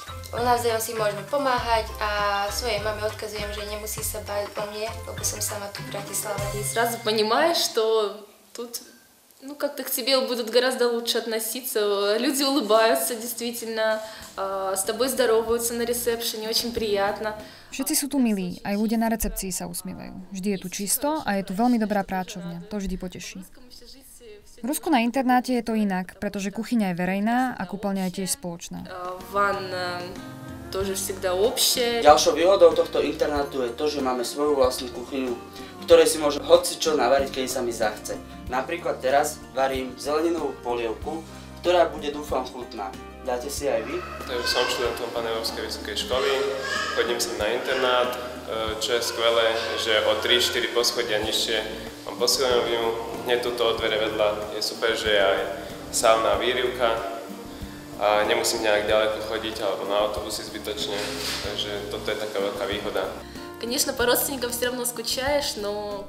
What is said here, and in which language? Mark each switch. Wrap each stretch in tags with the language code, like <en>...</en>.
<sk>Navzájom si môžeme pomáhať a svojej mame odkazujem, že nemusí sa báť o mne, lebo som sama tu v Bratislave.</sk> <ru>И сразу понимаешь, что тут как-то к тебе будут гораздо лучше относиться. Люди улыбаются действительно, с тобой здороваются на ресепшене, очень приятно.</ru> <sk>Všetci sú tu milí, aj ľudia na recepcii sa usmievajú. Vždy je tu čisto a je tu veľmi dobrá práčovňa. To vždy poteší. V Rusku na internáte je to inak, pretože kuchyňa je verejná a kúpeľňa je tiež spoločná.</sk> <ru>Ванна тоже всегда общая.</ru> <sk>Ďalšou výhodou tohto internátu je to, že máme svoju vlastnú kuchyňu, v ktorej si môžem hocičo navariť, keď sa mi zachce. Napríklad teraz varím zeleninovú polievku, ktorá bude, dúfam, chutná. Dáte si aj vy? Som študentom Paneurópskej vysokej školy, chodím sem na internát, čo je skvelé, že o 3-4 poschodia nižšie mám posilovňu, hneď tuto od dvere vedľa je super, že je aj sauna, výrivka a nemusím nejak ďaleko chodiť alebo na autobusy zbytočne, takže toto je taká veľká výhoda.</sk> <ru>Конечно, по родственникам все равно скучаешь, но...</ru>